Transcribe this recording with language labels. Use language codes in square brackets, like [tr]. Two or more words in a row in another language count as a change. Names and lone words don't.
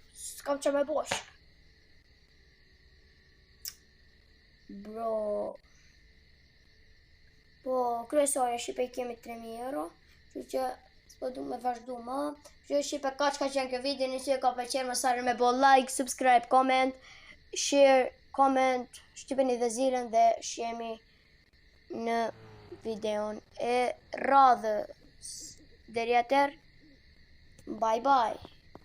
[sq] S'kam që me bosh. Bro. Po, kryesore shipe I kemi 3.000 euro. Që që s'po du me vazhdu ma. Që shipe ka qenë kjo video. Nëse ka pëlqyer mos harroni me bo [en] like, subscribe, comment, share, comment. [sq] Shtypeni dhe zilën dhe shihemi në videon e radhës. Deri atëherë, [en] bye bye.